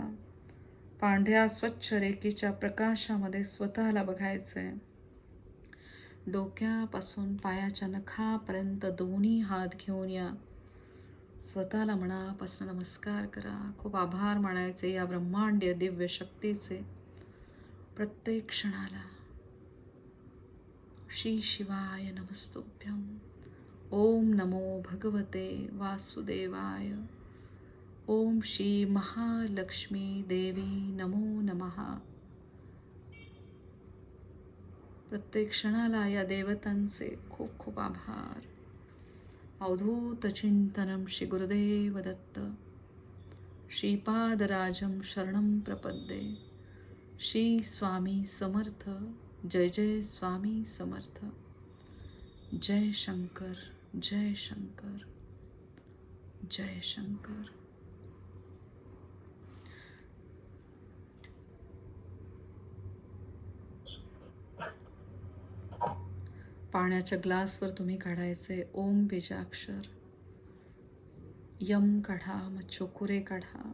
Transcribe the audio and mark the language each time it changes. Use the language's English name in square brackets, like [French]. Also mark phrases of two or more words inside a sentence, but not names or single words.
[Marathi] पांढऱ्या स्वच्छ रेखेच्या प्रकाशामध्ये स्वतःला बघायचंय. डोक्यापासून पायाच्या नखापर्यंत दोन्ही हात घेऊन या. स्वतःला मनापासून नमस्कार करा. खूप आभार मानायचे या ब्रह्मांडीय दिव्य शक्तीचे. प्रत्येक क्षणाला [Sanskrit] श्री शिवाय नमस्तुभ्यं. ओम नमो भगवते वासुदेवाय. ओम श्री महालक्ष्मी देवी नमो नमः. [Marathi] प्रत्येक क्षणाला या देवतांचे खूप खूप आभार. [Sanskrit] अवधूत चिंतनम श्री गुरुदेव दत्त. श्रीपादराजं शरणं प्रपद्ये. [Marathi] श्री स्वामी समर्थ. जय जय स्वामी समर्थ. जय शंकर, जय शंकर, जय शंकर. पाण्याच्या ग्लासवर तुम्ही काढायचे ओम बीजाक्षर. यम काढा, मग चोकुरे काढा.